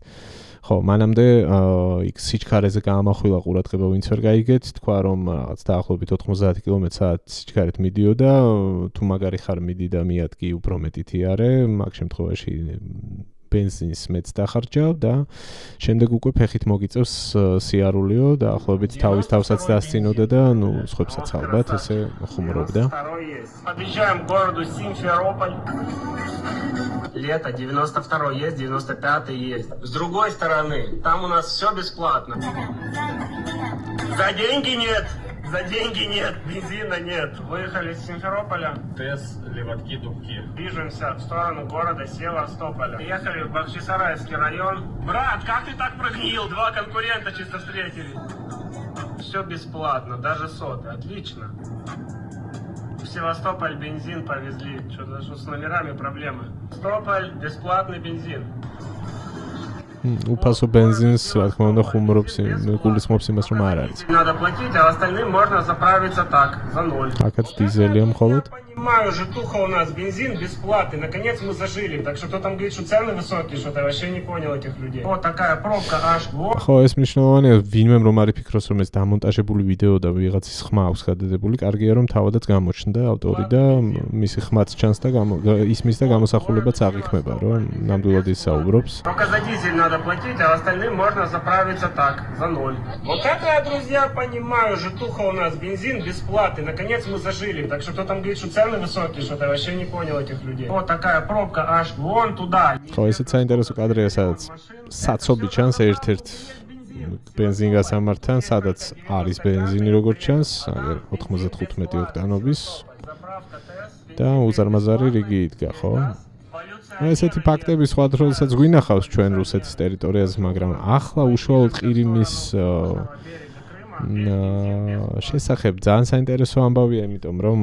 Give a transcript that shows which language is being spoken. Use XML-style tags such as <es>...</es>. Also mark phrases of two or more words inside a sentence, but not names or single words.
<ka>ხო, მანამდე იქ სიჩქარეზე გაამახვილა ყურადღება, ვინც ვერ გაიგეთ, თქვა რომ რაღაც დაახლოებით 90 კმ/სთ სიჩქარით მიდიოდა, თუ მაგარი ხარ მიდი და მიადგი უფრო მეტით იარე, მაგ შემთხვევაში ბენზინს მეც დახარჯავ და შემდეგ უკვე ფეხით მოგიწევს სიარულიო და ახლობით თავის თავსაც დასწინოდა და ну სხვებსაც ალბათ ესე ხუმრობდა.</ka> <ru>Подъезжаем к городу Симферополь. Лето 92 есть, 95 есть. С другой стороны, там у нас все бесплатно. За деньги нет. За деньги нет, бензина нет. Выехали из Симферополя. ТЭС, Леватки, Дубки. Движемся в сторону города Севастополя. Ехали в Бахчисарайский район. Брат, как ты так прогнил? Два конкурента чисто встретили. Все бесплатно, даже соты. Отлично. В Севастополь бензин повезли. Что-то с номерами проблемы. Севастополь, бесплатный бензин.</ru> <ka>უფასო бензинს, რა თქმა უნდა, ხუმრობს, გულისხმობს იმას, რომ არ არის.</ka> <ru>Надо платить, а остальным можно заправиться так, за 0.</ru> <ka>Акაც დიზელია მხოლოდ.</ka> <ru>Понимаю, житуха у нас, бензин бесплатный, наконец мы зажили. Так что кто там говорит, что цены высокие, что-то вообще не понял этих людей. Вот такая пробка аж.</ru> <ka>ხო, ეს მნიშვნელოვანია, ვინმე რომ არ იფიქროს, რომ ეს დამონტაჟებული ვიდეო და ვიღაცის ხმა აქვს გადადებული, კარგია რომ თავადაც გამოჩნდა ავტორი და მისი ხმაც ჩანს და ისმის და გამოსახულებაც აღიქმება, რომ ნამდვილად ის საუბრობს.</ka> <ru>Только за дизель надо платить, а остальным можно заправиться так, за 0. Вот это я, друзья, понимаю, житуха у нас, бензин бесплатный, наконец мы зажили. Так что кто там говорит, что цены высокие, что-то вообще не понял этих людей. Вот такая пробка аж вон туда.</ru> <ka>ხო, ესეც საინტერესო კადრია, სადაც საცობი ჩანს ერთ-ერთ ბენზინგასამართთან, სადაც არის ბენზინი როგორც ჩანს, აგერ 95 ოქტანობის და უზარმაზარი რიგი იდგა, ხო? ესეთი ფაქტები სხვა დროსაც გვინახავს ჩვენ რუსეთის ტერიტორიაზე, მაგრამ ახლა უშუალოდ ყირიმის შესახებ ძალიან საინტერესო ამბავია, იმიტომ რომ</ka>